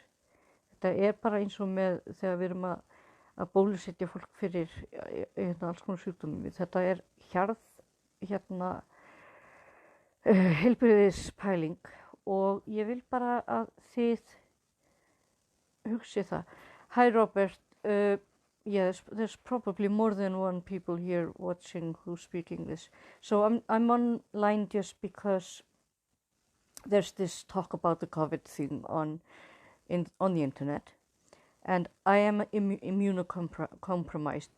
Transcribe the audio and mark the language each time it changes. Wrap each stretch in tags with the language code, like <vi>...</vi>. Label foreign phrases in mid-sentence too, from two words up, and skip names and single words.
<is>Þetta er bara eins og með þegar við erum að bólusetja fólk fyrir alls konar sjúkdómum. Þetta er heilbrigðispæling og ég vil bara að þið hugsið það.</is> <en>Hæ Robert, yes, there's probably more than one people here watching who's speaking this. So I'm online just because there's this talk about the COVID thing on the internet, and I am immunocompromised.</en>